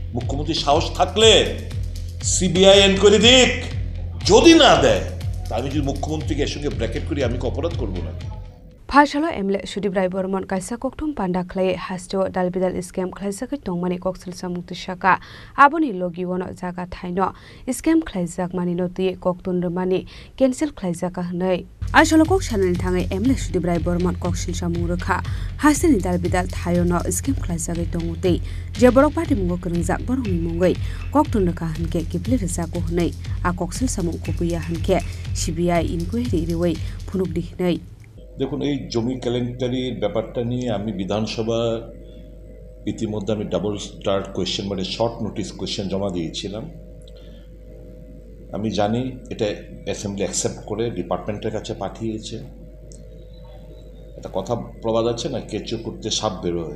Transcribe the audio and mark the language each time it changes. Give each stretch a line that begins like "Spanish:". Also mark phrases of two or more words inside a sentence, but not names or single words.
Bangla: মুখ্যমন্ত্রী সাহস থাকলে
English: CBI inquiry
Bangla: দিক, যদি না দেয় তা আমি যদি মুখ্যমন্ত্রীকে এর সঙ্গে ব্র্যাকেট করি আমি কি অপরাধ করবো না?
Kok Borok: Phashalo emle Sudip Rai Bormon kaisa kokthum panda khlai hasto dalbidal scam khlaisakoi tongmani koksil samukti shaka aboni logi wono jaga thaino scam khlaijak mani noti koktun mani cancel khlaijaka hnai asolo kok chanel thangai emle Sudip Rai Bormon koksil samung rakha hasini dalbidal thayono scam khlaisakai tonguti je borok party mungo kringjak borongni mungai koktun rakha hanke kipli rejako hnai a koksil samung kopuya hanke
English: CBI inquiry
Kok Borok: riwai phunuk di hnai।
Bangla: দেখুন, এই জমি কেলেঙ্কারির ব্যাপারটা নিয়ে আমি বিধানসভা ইতিমধ্যে আমি
English: double start question
Bangla: মানে
English: short notice question
Bangla: জমা দিয়েছিলাম। আমি জানি এটা
English: assembly accept
Bangla: করে ডিপার্টমেন্টের কাছে পাঠিয়েছে। একটা কথা প্রবাদ আছে না, কেঁচো করতে সাপ বেরোয়।